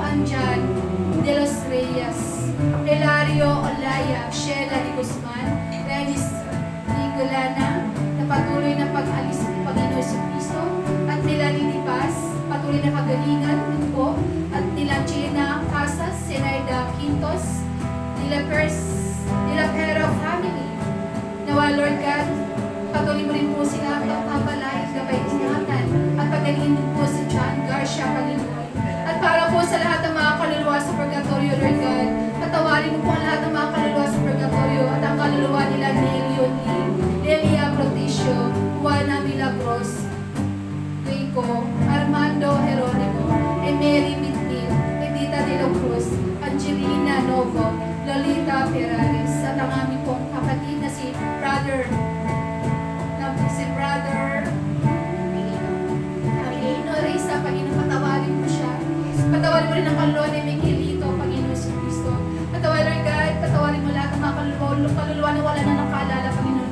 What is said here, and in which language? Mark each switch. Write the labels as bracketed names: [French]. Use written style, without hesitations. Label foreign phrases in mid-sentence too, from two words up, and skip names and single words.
[Filipino] Anjan de los Reyes, Elario Olaya, Sheila de Guzman, Renis Nigolana, na patuloy na pag-alis ng Panginoon sa Kristo, at Melanie Di Paz, patuloy na kagalingan po, at nila Gina Casas, Zenaida Quintos, nila Pero family, nawa [English] Lord God, [Filipino] patuloy mo rin po sila pagpapalay, gabay ingatan, at pagalingin din po si John Garcia, Panginoon. At para po sa lahat ng mga kaluluwa sa purgatorio, [English] Lord God, [Filipino] patawarin mo po ang lahat ng mga kaluluwa sa purgatorio at ang kaluluwa nila Nelio Lee, Delia Proticio, Juana Milagros, Rico, Armando Jeronimo, Emery Mitmil, Edita de la Cruz, Angelina Novo, Lolita Perales, at ang aming pong kapatid na si Brother Aquilino Reza, Panginoon, patawarin mo siya. Patawarin mo rin ang kaluluwa ni Miguelito, Panginoon sa Kristo. Patawarin, God, patawarin mo lahat ng mga kaluluwa na wala na nakaalala, Panginoon.